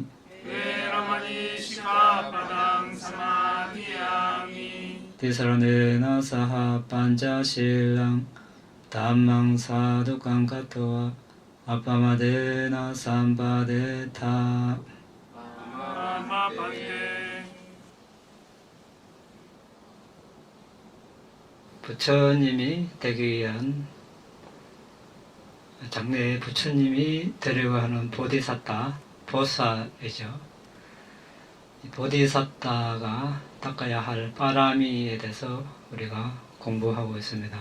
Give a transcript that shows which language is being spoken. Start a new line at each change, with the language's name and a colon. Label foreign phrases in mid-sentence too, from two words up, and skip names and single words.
Pali: veramani sikkhapadang samadhiyami. Tisranena saha panchasilang dhammang sadukang katva appamadena sampadetha. Ama bhante
Korean: 부처님이 되기 위한 장래의 부처님이 되려고 하는 보디사타, 보사이죠. 이 보디사타가 닦아야 할 빠라미에 대해서 우리가 공부하고 있습니다.